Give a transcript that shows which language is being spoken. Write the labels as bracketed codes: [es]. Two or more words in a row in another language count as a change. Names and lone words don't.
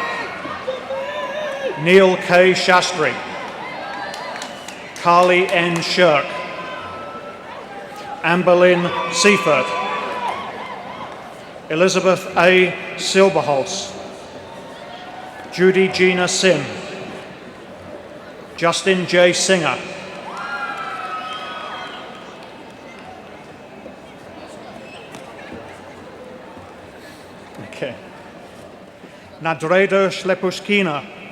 [en] Neil K. Shastri. Carly N. Shirk. Amberlyn Seifert. Elizabeth A. Silberholz. Judy Gina Sim. Justin J. Singer. Okay. Nadreda Shlepushkina.